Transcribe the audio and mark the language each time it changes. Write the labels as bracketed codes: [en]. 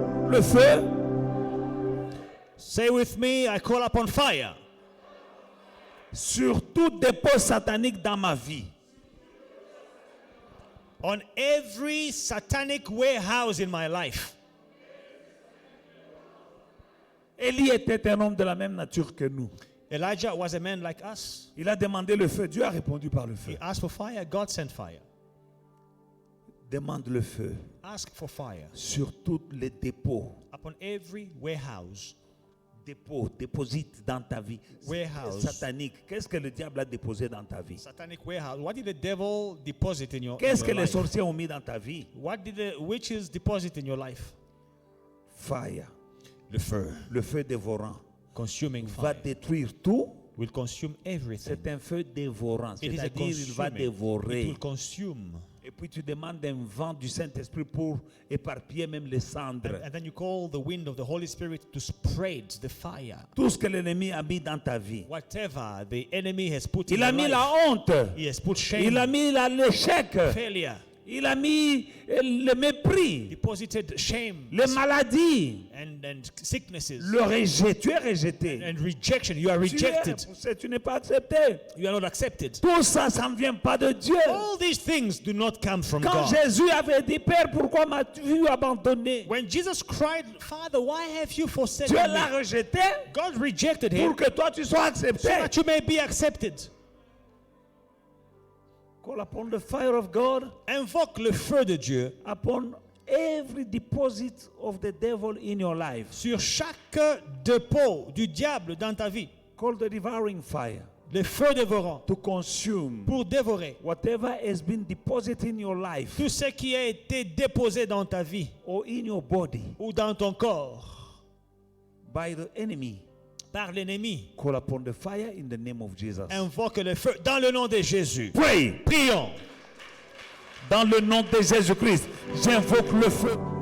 [fr] Le feu. [en] Say with me, I call upon fire [fr] Sur tout dépôt satanique dans ma vie. [en] on every satanic warehouse in my life. [fr] Élie était un homme de la même nature que nous. [en] Elijah was a man like us. [fr] Il a demandé le feu. Dieu a répondu par le [en] He [fr] feu. [en] asked for fire. God sent fire. [fr] Demande le feu [en] Ask for fire [fr] sur tous les dépôts. [en] upon every warehouse. [fr] Dépôts, déposite dans ta vie. [en] Warehouse. [fr] Satanique. Qu'est-ce que le diable a déposé dans ta vie? [en] Satanic warehouse. What did the devil deposit in your, [fr] Qu'est-ce que les [en] life? [fr] sorciers ont mis dans ta vie? [en] What did the witches deposit in your life? Fire. [fr] Le feu. Le feu dévorant [en] Consuming [fr] va [en] fire. [fr] détruire tout. [en] Will consume everything. [fr] C'est un feu dévorant. [en] It is a [fr] C'est-à-dire, il va [en] consuming. It [fr] dévorer. [en] will consume. [fr] Et puis tu demandes un vent du Saint-Esprit pour éparpiller même les cendres. [en] And then you call the wind of the Holy Spirit to spread the fire. [fr] Tout ce que l'ennemi a mis dans ta vie. [en] Whatever the enemy has put [fr] Il [en] in [fr] a [en] your [fr] mis [en] life, [fr] la honte. [en] he has put shame, [fr] Il a mis l'échec. [en] failure, [fr] Il a mis le mépris. [en] deposited shame, [fr] Les maladies. [en] and sicknesses, [fr] Le rejet. Tu es rejeté. [en] and rejection. You are rejected. [fr] Tu n'es pas accepté. [en] You are not accepted. [fr] Tout ça, ça ne vient pas de Dieu. [en] All these things do not come from [fr] Quand [en] God. [fr] Jésus avait dit, Père, pourquoi m'as-tu abandonné? [en] When Jesus cried, Father, why have you forsaken [fr] Dieu l'a [en] me? [fr] rejeté [en] God rejected him [fr] pour que toi tu sois [en] so [fr] accepté. [en] that you may be accepted. Call upon the fire of God, [fr] Invoque le feu de Dieu [en] upon every deposit of the devil in your life. [fr] sur chaque dépôt du diable dans ta vie. [en] Call the devouring fire [fr] Le feu dévorant [en] to consume [fr] pour dévorer [en] whatever has been deposited in your life [fr] tout ce qui a été déposé dans ta vie [en] or in your body [fr] ou dans ton corps [en] by the enemy. [fr] par l'ennemi. [en] Call upon the fire in the name of Jesus. [fr] Invoque le feu dans le nom de Jésus. [en] Pray. [fr] Prions. Dans le nom de Jésus-Christ, j'invoque le feu.